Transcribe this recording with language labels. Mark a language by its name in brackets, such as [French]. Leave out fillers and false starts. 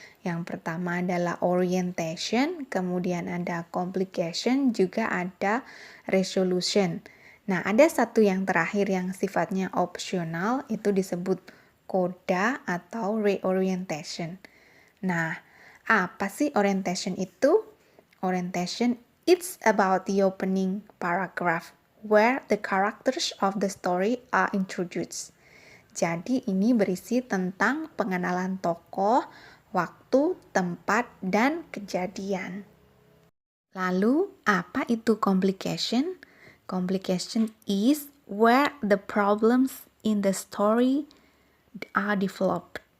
[Indonesian] Yang pertama adalah orientation, kemudian ada complication, juga ada resolution. Nah, ada satu yang terakhir yang sifatnya opsional, itu disebut coda atau reorientation. Nah, apa sih orientation itu? [English] Orientation, it's about the opening paragraph where the characters of the story are introduced. [Indonesian] Jadi ini berisi tentang pengenalan tokoh, waktu, tempat, dan kejadian. Lalu, apa itu complication? [English] Complication is where the problems in the story are developed.